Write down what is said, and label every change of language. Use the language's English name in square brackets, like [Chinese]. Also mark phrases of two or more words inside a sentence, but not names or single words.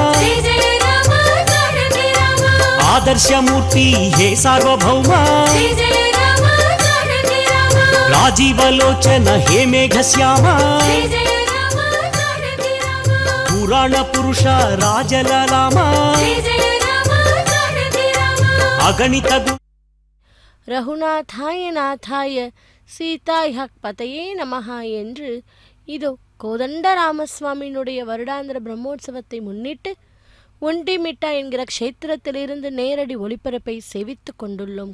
[Sanskrit] आदर्श मूर्ति हे सार्वभौम राजीवलोचन हे मेघश्याम पुराण पुरुष राजललाम अगणित रघुनाथाय नाथाय सीताय् हक् पतये नमः [Tamil] என்று இதோ கோதண்டராமசுவாமியினுடைய வருடாந்திர பிரம்மோற்சவத்தை முன்னிட்டு ஒண்டிமிட்டா என்கிற க்ஷேத்திரத்திலிருந்து நேரடி ஒளிபரப்பை சேவித்து கொண்டுள்ளோம்.